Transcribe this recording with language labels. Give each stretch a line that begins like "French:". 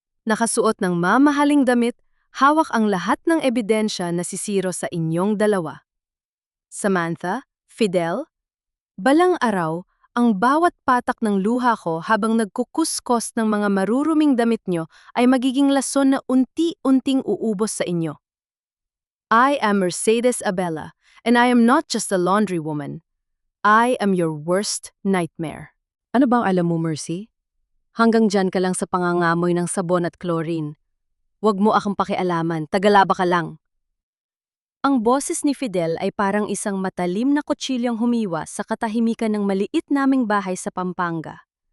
Filipino: Nakasuot ng mamahaling damit, hawak ang lahat ng ebidensya na sisiro sa inyong dalawa. Samantha, Fidel, balang araw, ang bawat patak ng luha ko habang nagkukuskos ng mga maruruming damit nyo ay magiging lason na unti-unting uubos sa inyo.
English: I am Mercedes Abela, and I am not just a laundry woman. I am your worst nightmare.
Filipino: Ano bang alam mo,
English: Mercy?
Filipino: Hanggang dyan ka lang sa pangangamoy ng sabon at chlorine. Huwag mo akong pakialaman, tagalaba ka lang. Ang boses ni Fidel ay parang isang matalim na kutsilyong humiwa sa katahimikan ng maliit naming bahay sa Pampanga.